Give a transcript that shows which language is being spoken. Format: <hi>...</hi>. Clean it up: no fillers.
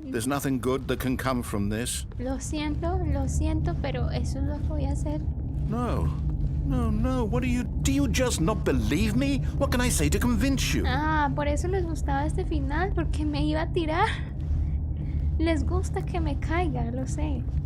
<en>There's nothing good that can come from this.</en> <es>Lo siento, pero eso es lo que voy a hacer. No. No.</es> <en>What do you just not believe me? What can I say to convince you?</en> <es>Ah, por eso les gustaba este final, porque me iba a tirar. Les gusta que me caiga, lo sé.</es>